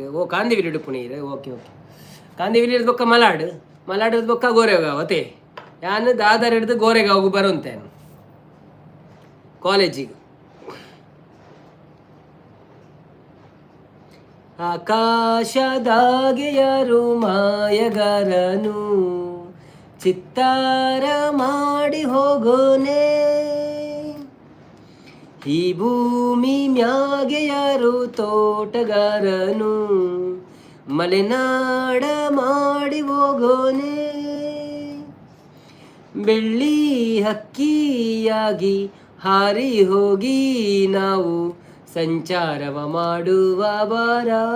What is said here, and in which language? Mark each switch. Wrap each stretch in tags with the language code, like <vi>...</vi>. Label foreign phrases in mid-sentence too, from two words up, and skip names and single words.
<tcy>ಓ ಕಾಂದಿವಿಲಿ ಡುಪ್ಪು ನೀರು.</tcy> <en>okay okay.</en> <tcy>ಕಾಂದಿವಿಲಿ ಹಿಡಿದು ಬೊಕ್ಕ ಮಲಾಡು ಹಿಡಿದು ಬೊಕ್ಕ ಗೋರೆಗಾವ್ ಅತೆ ಯಾನು ದಾದರ್ ಹಿಡಿದು ಗೋರೆಗಾವ್ಗು ಬರುಂತೇನು ಕಾಲೇಜಿಗೆ.</tcy> <kn>ಆಕಾಶದಾಗೆ ಯಾರು ಮಾಯಗಾರನು ಚಿತ್ತಾರ ಮಾಡಿ ಹೋಗೋನೆ ಈ ಭೂಮಿ ಮ್ಯಾಗೆ ಯಾರು ತೋಟಗಾರನು ಮಲೆನಾಡ ಮಾಡಿ ಹೋಗೋನೆ ಬೆಳ್ಳಿ ಹಕ್ಕಿಯಾಗಿ ಹಾರಿ ಹೋಗಿ ನಾವು ಸಂಚಾರವ ಮಾಡುವ ಬಾರ</kn>